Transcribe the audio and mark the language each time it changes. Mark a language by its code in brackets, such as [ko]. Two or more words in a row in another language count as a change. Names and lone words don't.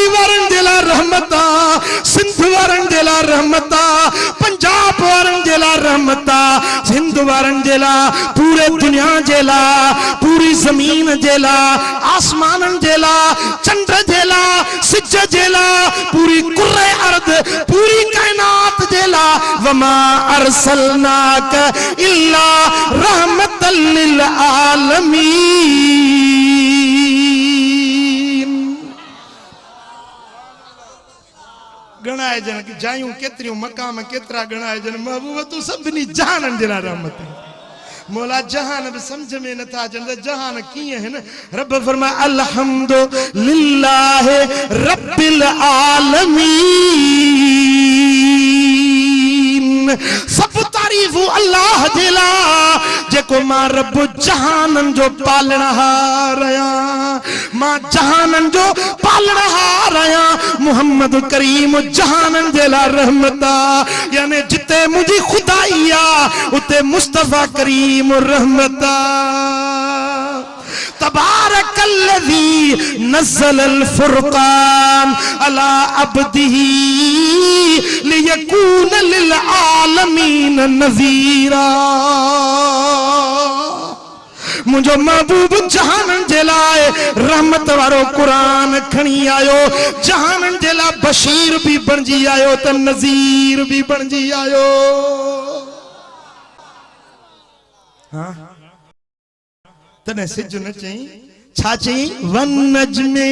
[sd] वारनि जे लाइ रहमत आहे सिंध वारनि जे लाइ रहमत आहे पंजाब वारनि जे लाइ रहमत आहे हिंद वारनि जे लाइ पूरे दुनिया जे लाइ पूरी ज़मीन जे लाइ आसमाननि जे लाइ चंड जे लाइ सिज जे लाइ पूरी कुर्रे अर्द पूरी कायनात जे लाइ [ar] وما أرسلناك إلا رحمة للعالمين. [sd] गणाए जन की जायूं केतरियूं मकाम केतरा गणाए जन महबूब तू सभिनी जहाननि जे लाइ रहमत है। मौला जहान भी समझ में न था अचनि जहान कीअं है न। रब फरमाए [ar] الحمد لله رب العالمين. [sd] सब तारीफ़ अल्लाह जे लाइ जेको मां रब जहाननि जो पालणहार आहियां मां जहाननि जो पालणहार आहियां। मुहम्मद करीम जहाननि जे लाइ रहमत आहे यानी जिते मुंहिंजी खुदाई आहे उते मुस्तफा करीम रहमत आहे। [ar] تبارك الذي نزل الفرقان على عبده ليكون للعالمين نذيرا. [sd] मुझो महबूब जहानन जे लाइ रहमत वारो कुरान खणी आयो जहानन जे लाइ बशीर भी बणजी आयो त नज़ीर भी बणजी आयो। हाँ तने सिज न चई छा चई [ar] والنجم.